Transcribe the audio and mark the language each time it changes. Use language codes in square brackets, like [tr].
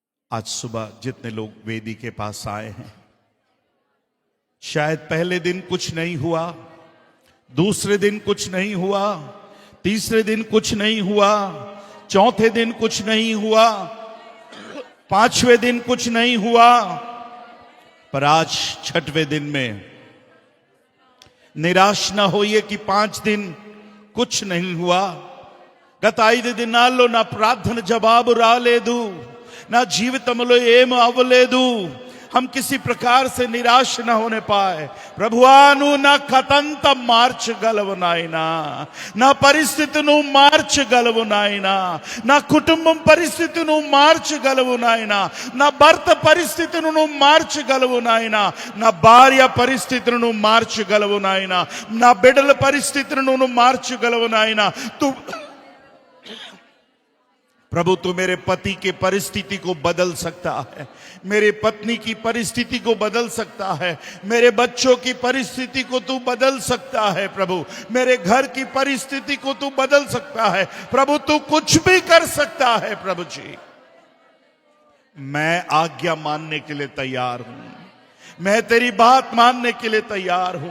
[hi] आज सुबह जितने लोग वेदी के पास आए हैं, शायद पहले दिन कुछ नहीं हुआ, दूसरे दिन कुछ नहीं हुआ, तीसरे दिन कुछ नहीं हुआ, चौथे दिन कुछ नहीं हुआ, पांचवें दिन कुछ नहीं हुआ, पर आज छठवें दिन में निराश ना होइए कि 5 दिन कुछ नहीं हुआ. [te] గత 5 దినాల్లో నా ప్రార్థన జవాబు రాలేదు, నా జీవితంలో ఏం అవ్వలేదు. [hi] हम किसी प्रकार से निराश न होने पाए. [te] ప్రభువా నువ్వు నా కథంతా మార్చగలవు నాయనా, నా పరిస్థితిని మార్చగలవు నాయనా, నా కుటుంబం పరిస్థితిని మార్చగలవు నాయనా, నా భర్త పరిస్థితిని మార్చగలవు నాయనా, నా భార్య పరిస్థితిని మార్చగలవు నాయనా, నా బిడ్డల పరిస్థితిని మార్చగలవు నాయనా. [hi] प्रभु तू मेरे पति के परिस्थिति को बदल सकता है, मेरे पत्नी की परिस्थिति को बदल सकता है, मेरे बच्चों की परिस्थिति को तू बदल सकता है. प्रभु मेरे घर की परिस्थिति को तू बदल सकता है. प्रभु तू कुछ भी कर सकता है. प्रभु जी मैं आज्ञा मानने के लिए तैयार हूं, मैं तेरी बात मानने के लिए तैयार हूं.